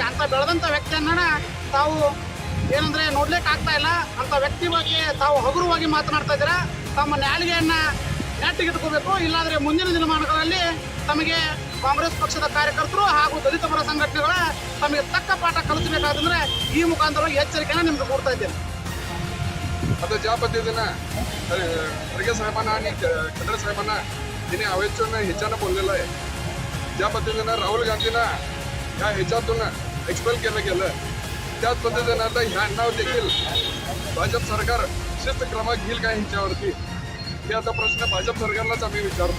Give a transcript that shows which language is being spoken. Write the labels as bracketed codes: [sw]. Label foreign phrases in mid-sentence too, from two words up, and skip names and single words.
[kn] ಅಂತ ಬೆಳೆದಂಥ ವ್ಯಕ್ತಿಯನ್ನ ತಾವು ಏನಂದ್ರೆ ನೋಡ್ಲಿಕ್ಕೆ ಆಗ್ತಾ ಇಲ್ಲ. ಅಂತ ವ್ಯಕ್ತಿ ಬಗ್ಗೆ ತಾವು ಹಗುರವಾಗಿ ಮಾತನಾಡ್ತಾ ಇದ್ದೀರಾ. ತಮ್ಮ ನಾಲಿಗೆಯನ್ನ ನೆಟ್ಟಿಗಿಟ್ಕೋಬೇಕು, ಇಲ್ಲಾಂದ್ರೆ ಮುಂದಿನ ದಿನಮಾನಗಳಲ್ಲಿ ತಮಗೆ ಕಾಂಗ್ರೆಸ್ ಪಕ್ಷದ ಕಾರ್ಯಕರ್ತರು ಹಾಗೂ ದಲಿತ ಪರ ಸಂಘಟನೆಗಳ ತಮಗೆ ತಕ್ಕ ಪಾಠ ಕಲಿಸಬೇಕಾದ್ರೆ ಈ ಮುಖಾಂತರ ಎಚ್ಚರಿಕೆನ निम्न ಕೊಡ್ತಾ इದ್ದೇನೆ. [mr] आता ज्या पद्धतीनं खरगे साहेबांना आणि खंडर साहेबांना तिने अवेचून ह्याच्यानं बोललेलं आहे, ज्या पद्धतीनं राहुल गांधींना ह्या ह्याच्यातून एक्सपेल केलं गेलं, त्याच पद्धतीनं आता ह्यांना देखील भाजप सरकार शिस्त क्रमांक घेईल का ह्याच्यावरती, हे आता प्रश्न भाजप सरकारलाच आम्ही विचारतो.